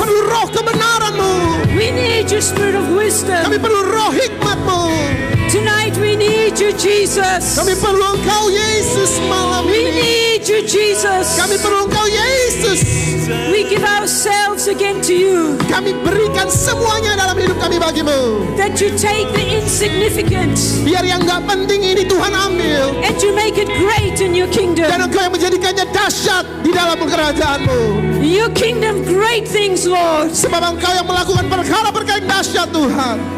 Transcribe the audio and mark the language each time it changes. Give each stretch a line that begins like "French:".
Indonesian: Perlu roh kebenaran-Mu.
English: We need your spirit of
Indonesian: Kami
English: wisdom.
Indonesian: perlu roh hikmat-Mu.
English: Tonight we need you, Jesus.
Indonesian: Kami perlu Engkau Yesus malam
English: We need you, Jesus.
Indonesian: Kami perlu Engkau Yesus.
English: We give ourselves again to you.
Indonesian: Kami berikan semuanya dalam hidup kami bagimu.
English: That you take the insignificant
Indonesian: Biar yang gak penting ini Tuhan ambil.
English: and you make it great in your
Indonesian: Dan
English: kingdom.
Indonesian: Engkau yang menjadikannya dahsyat di dalam kerajaanmu.
English: In your kingdom, great things, Lord.
Indonesian: Sebab Engkau yang melakukan perkara-perkara yang dahsyat Tuhan.